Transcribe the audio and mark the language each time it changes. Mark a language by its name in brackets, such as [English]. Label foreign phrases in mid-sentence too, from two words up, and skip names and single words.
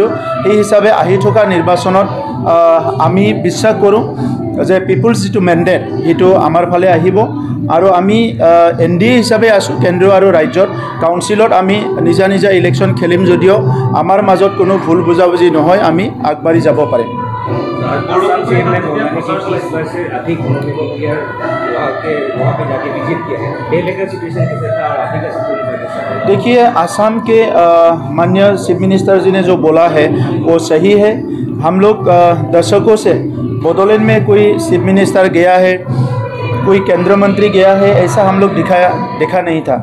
[Assamese] সেই হিচাপে আহি থকা নিৰ্বাচনত আমি বিশ্বাস কৰোঁ যে পিপুলছ যিটো মেণ্ডেট সেইটো আমাৰ ফালে আহিব আৰু আমি NDA হিচাপে আছোঁ কেন্দ্ৰ আৰু ৰাজ্যত। কাউন্সিলত আমি নিজা নিজা ইলেকশ্যন খেলিম যদিও আমাৰ মাজত কোনো ভুল বুজাবুজি নহয়, আমি আগবাঢ়ি যাব পাৰিম। [Hindi] देखिए, आसाम के माननीय चीफ मिनिस्टर जी ने जो बोला है वो सही है। हम लोग दशकों से बड़ोलेण्ड में कोई चीफ मिनिस्टर गया है, कोई केंद्र मंत्री गया है, ऐसा हम लोग देखा नहीं था।